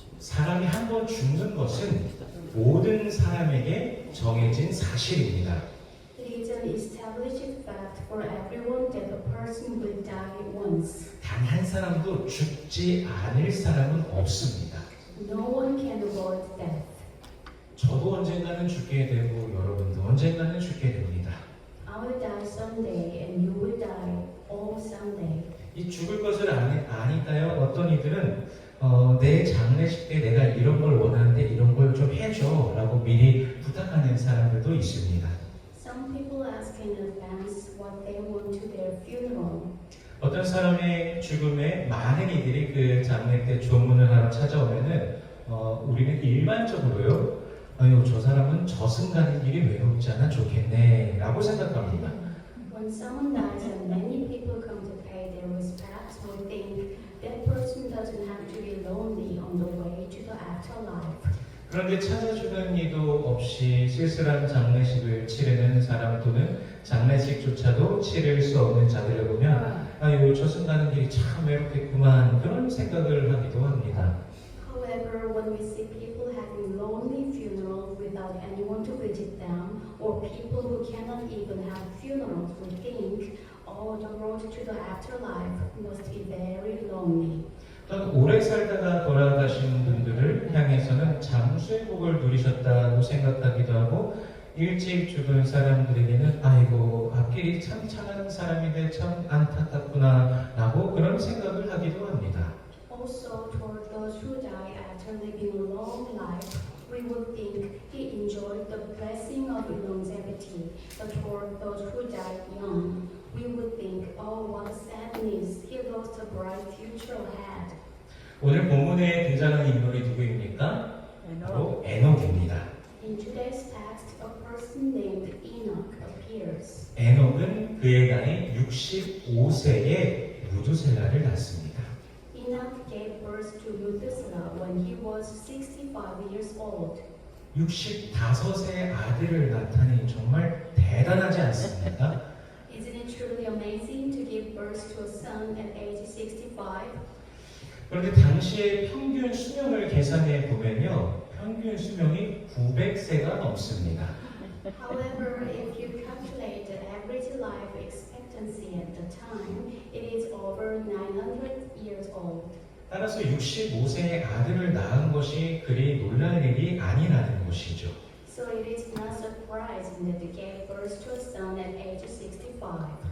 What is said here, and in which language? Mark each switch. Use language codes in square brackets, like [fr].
[ko] 사람이 한 번 죽는 것은 모든 사람에게 정해진 사실입니다. [en] It is an established fact for everyone that a person will die once. [ko] 단 한 사람도 죽지 않을 사람은 없습니다. [en] No one can avoid death. [ko] 저도 언젠가는 죽게 되고 여러분도 언젠가는 죽게 됩니다. [en] I will die someday and you will die all someday. [ko] 이 죽을 것을 아니까요. 어떤 이들은 내 장례식 때 내가 이런 걸 원하는데 이런 걸 좀 해줘 라고 미리 부탁하는 사람들도 있습니다. [en] Some people ask in advance what they want to their funeral. [ko] 어떤 사람의 죽음에 많은 이들이 그 장례 때 조문을 하러 찾아오면은 우리는 일반적으로요. 아유 저 사람은 저승 가는 길이 외롭지 않아 좋겠네 라고 생각합니다. [en] When someone dies and many people come to pay their respects, we think that person doesn't have to be lonely on the way to the afterlife. [ko] 그런데 찾아주는 이도 없이 쓸쓸한 장례식을 치르는 사람 또는 장례식조차도 치를 수 없는 자들을 보면 아유 저승 가는 길이 참 외롭겠구만 그런 생각을 하기도 합니다. [en] However, when we see people having lonely funerals without anyone to visit them, or people who cannot even have funerals, we think, oh, the road to the afterlife must be very lonely. [ko] 오래 살다가 돌아가신 분들을 향해서는 장수의 복을 누리셨다고 생각하기도 하고 일찍 죽은 사람들에게는 아이고 앞길이 참 참한 사람인데 참 안타깝구나 라고 그런 생각을 하기도 합니다. [en] Also, toward those who die after living a long life, we would think he enjoyed the blessing of longevity. But toward those who died young, we would think, oh, what a sadness, he lost a bright future ahead. [ko] 오늘 본문에 등장하는 인물이 누구입니까? 바로 에녹입니다. [en] In today's text, a person named Enoch appears. [ko] 에녹은 그의 나이 65세에 무두셀라를 낳습니다. [en] Enoch gave birth to Methuselah when he was 65 years old. [ko] 65세 아들을 낳다니 정말 대단하지 않습니까? [en] Isn't it truly amazing to give birth to a son at age 65? [ko] 그런데 당시의 평균 수명을 계산해 보면요, 평균 수명이 900세가 넘습니다. [en] However, if you calculate the average life expectancy at the time, it is over 900 years old. [ko] 따라서 65세의 아들을 낳은 것이 그리 놀랄 일이 아니라는 것이죠. [en] So it is not surprising that they gave birth to a son at age 65.